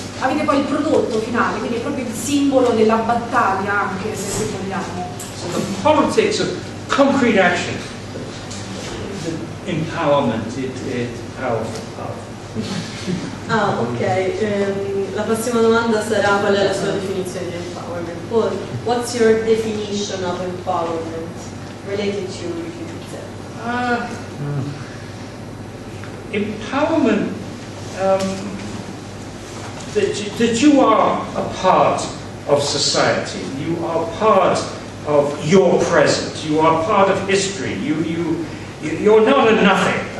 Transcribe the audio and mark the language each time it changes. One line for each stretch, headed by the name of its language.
Italian: avete poi il prodotto finale, quindi è proprio il simbolo della battaglia, anche se vogliamo.
English: So the politics of concrete action, the empowerment, powerful. Ah, ok.
Italian: La prossima domanda sarà qual è la sua definizione di empowerment.
English: Paul, what's your definition of empowerment related to Refugee Empowerment, that you are a part of society, you are part of your present, you are part of history, you're not a nothing.